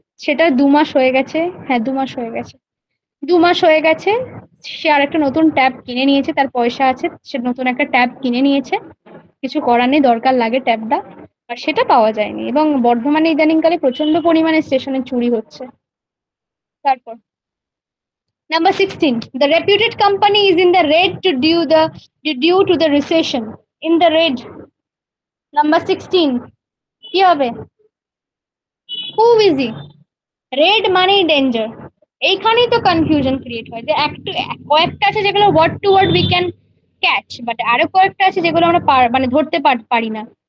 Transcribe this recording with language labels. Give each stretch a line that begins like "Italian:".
Bangla: সেটা 2 মাস হয়ে গেছে, হ্যাঁ 2 মাস হয়ে গেছে, 2 মাস হয়ে গেছে। সে আর একটা নতুন ট্যাব কিনে নিয়েছে, তার পয়সা আছে, সে নতুন একটা ট্যাব কিনে নিয়েছে। কিছু করার নেই, দরকার লাগে ট্যাবটা। আর সেটা পাওয়া যায়নি। এবং বর্ধমানে ইদানিংকালে প্রচন্ড পরিমাণে স্টেশনে চুরি হচ্ছে। তারপর number 16,
English: the reputed company is in the red due to the recession. In the red, number 16
Bangla: কি হবে? খুব ইজি, রেড মানে ডেঞ্জার। এইখানেই তো কনফিউশন ক্রিয়েট হয়, যে একটু কয়েকটা আছে যেগুলো
English: word to word we can catch, but
Bangla: আরো কয়েকটা আছে যেগুলো আমরা মানে ধরতে পারি না।